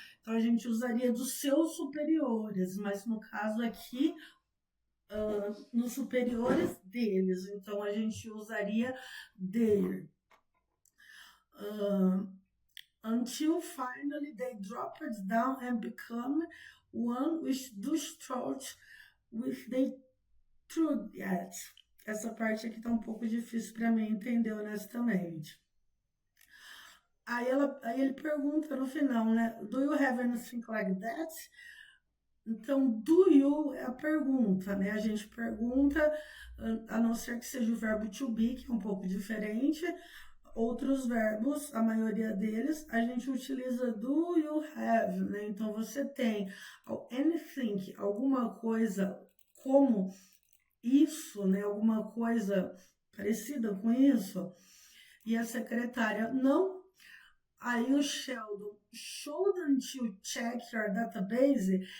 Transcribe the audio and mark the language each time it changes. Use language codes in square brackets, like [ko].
[pt] Então a gente usaria dos seus superiores, mas no caso aqui, nos superiores deles, então a gente usaria their. [en] Until finally they dropped down and become one with the throat with the truth yet. [pt] Essa parte aqui tá um pouco difícil para mim entender honestamente. Aí ele pergunta no final, né? [en] Do you have anything like that? [pt] Então, do you é a pergunta, né? A gente pergunta, a não ser que seja o verbo to be, que é um pouco diferente. outros verbos, a maioria deles, a gente utiliza do, you, have, né? Então, você tem anything, alguma coisa como isso, né? Alguma coisa parecida com isso. E a secretária, não. Aí o [en] Sheldon, shouldn't you check your database?